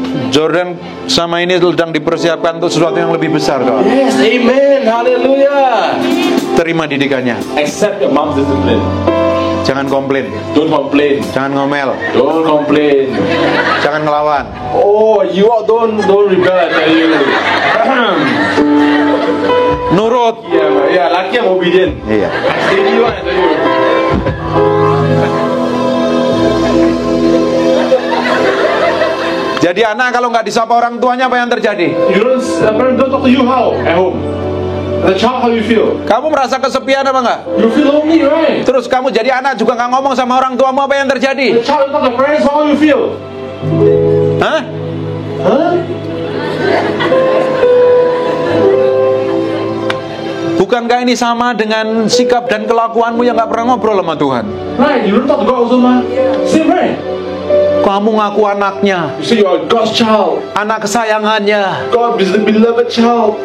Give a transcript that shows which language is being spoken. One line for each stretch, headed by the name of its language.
Indonesian: Jordan sama ini sedang dipersiapkan untuk sesuatu yang lebih besar kok.
English: Yes, amen. Hallelujah.
Indonesian: Terima didikannya.
English: Accept your mom's discipline.
Indonesian: Jangan komplain,
English: Don't complain.
Indonesian: jangan ngomel,
English: Don't complain.
Indonesian: jangan ngelawan.
English: Oh, you all don't rebel, I tell you.
Indonesian: Nurut.
English: Yeah, lucky I'm obedient.
Indonesian: Iya.
English: Steady one, I tell you.
Indonesian: Jadi anak kalau nggak disapa orang tuanya apa yang terjadi?
English: You don't, parents don't talk to you how at home. As a child, how you feel?
Indonesian: Kamu merasa kesepian apa enggak?
English: You feel lonely, right?
Indonesian: Terus kamu jadi anak juga nggak ngomong sama orang tuamu, apa yang
English: As
Indonesian: terjadi?
English: a child, you talk to parents, how you feel? Hah? Huh?
Indonesian: Bukankah ini sama dengan sikap dan kelakuanmu yang nggak pernah ngobrol sama Tuhan?
English: Right, you don't talk to God also, man. Same, right?
Indonesian: Kamu ngaku anaknya,
English: You say you are God's child.
Indonesian: anak kesayangannya.
English: God is the beloved child.